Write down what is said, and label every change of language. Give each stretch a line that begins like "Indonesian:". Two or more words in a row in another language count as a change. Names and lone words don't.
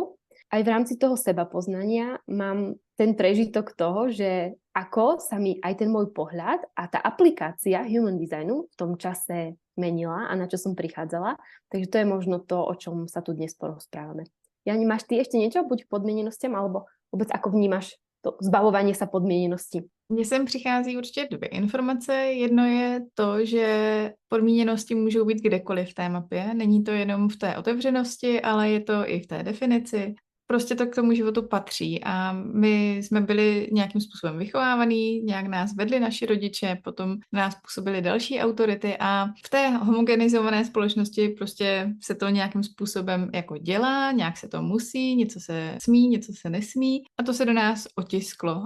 Slovak: Aj v rámci toho sebapoznania mám ten prežitok toho, že ako sa mi aj ten môj pohľad a tá aplikácia
English: human designu
Slovak: v tom čase menila a na čo som prichádzala. Takže to je možno to, o čom sa tu dnes porozprávame. Jani, máš ty ešte niečo buď k podmienenostiam, alebo vôbec ako vnímaš to zbavovanie sa podmienenosti?
Czech: Mně sem přichází určitě dvě informace. Jedno je to, že podmíněnosti můžou být kdekoliv v té mapě. Není to jenom v té otevřenosti, ale je to i v té definici. prostě to k tomu životu patří a my jsme byli nějakým způsobem vychovávaný, nějak nás vedli naši rodiče, potom na nás působili další autority a v té homogenizované společnosti prostě se to nějakým způsobem jako dělá, nějak se to musí, něco se smí, něco se nesmí a to se do nás otisklo.